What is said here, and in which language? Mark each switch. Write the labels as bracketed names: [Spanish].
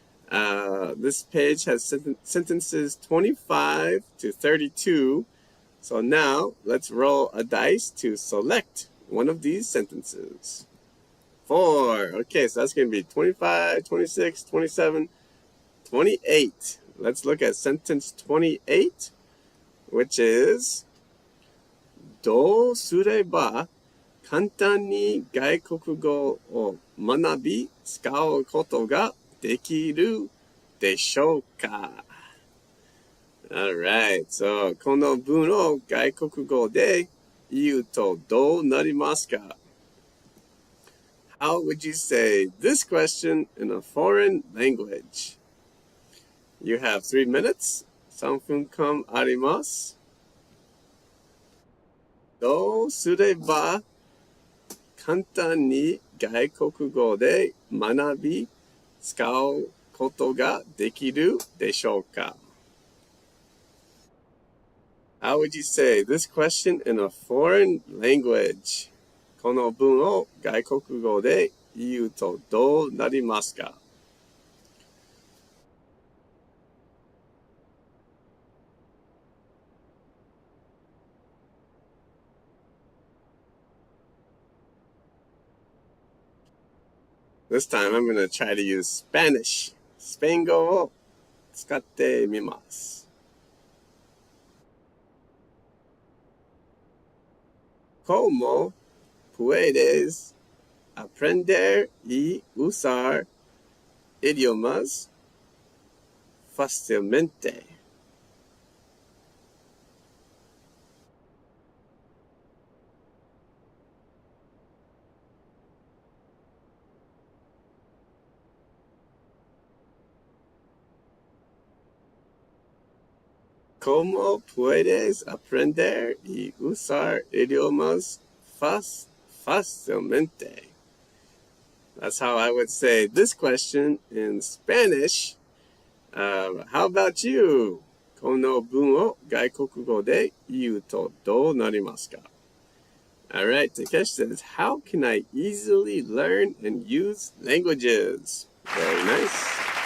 [English] This page has sentences 25 to 32. So now let's roll a dice to select one of these sentences. 4. Okay, so that's going to be 25, 26, 27, 28. Let's look at sentence 28, which is [Japanese] どうすれば簡単に外国語を学び使うことができるでしょうか? [English] Alright, so [Japanese] この文を外国語で言うとどうなりますか? [English] How would you say this question in a foreign language? You have 3 minutes. [Japanese] 3分間あります。どうすれば簡単に外国語で学び使うことができるでしょうか? [English] How would you say this question in a foreign language? [Japanese] この文を外国語で言うとどうなりますか? [English] This time I'm going to try to use Spanish. [Japanese] スペイン語を使ってみます。 [Spanish] ¿Cómo puedes aprender y usar idiomas fácilmente? ¿Cómo puedes aprender y usar idiomas fácilmente? [English] That's how I would say this question in Spanish. How about you? [Japanese] この文を外国語で言うとどうなりますか? [English] Alright, Takesh says, how can I easily learn and use languages? Very nice.